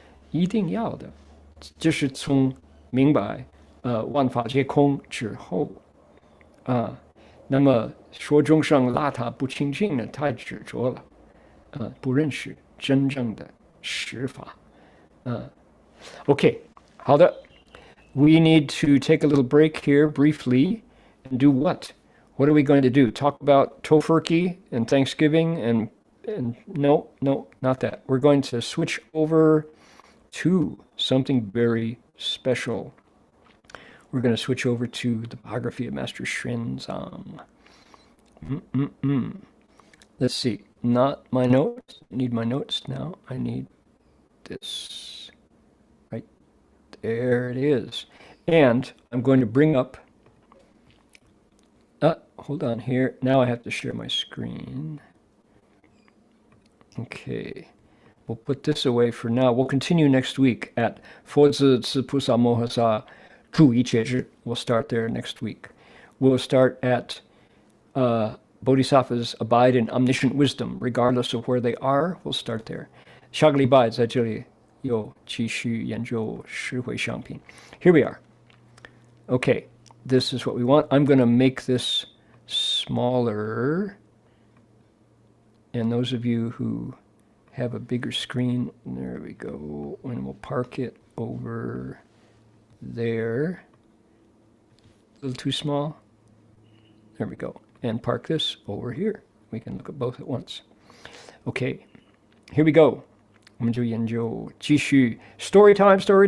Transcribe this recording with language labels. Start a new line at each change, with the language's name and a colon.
Chinese: 一定要的，这是从明白万法皆空之后那么说众生邋遢不清净呢，太执着了不认识真正的实法OK， 好的
English: We need to take a little break here briefly and do what? What are we going to do? Talk about Tofurkey and Thanksgiving and no, not that. We're going to switch over to something very special. We're going to switch over to the biography of Master Xuanzang. Let's see. Not my notes. I need my notes now. I need this. Right there it is. And I'm going to bring up hold on here. Now I have to share my screen. Okay. We'll put this away for now. We'll continue next week at
Chinese: 佛子慈菩萨摩诃萨住一切智.
English: We'll start there next week. We'll start at Bodhisattvas abide in omniscient wisdom, regardless of where they are. We'll start there.
Chinese: 下个礼拜在这里又继续研究十回向品.
English: Here we are. Okay, this is what we want. I'm going to make this smaller. And those of you who have a bigger screen, there we go. And we'll park it over there. A little too small. There we go. And park this over here. We can look at both at once. Okay, here we go.
Chinese: 我们就研究继续
English: story time.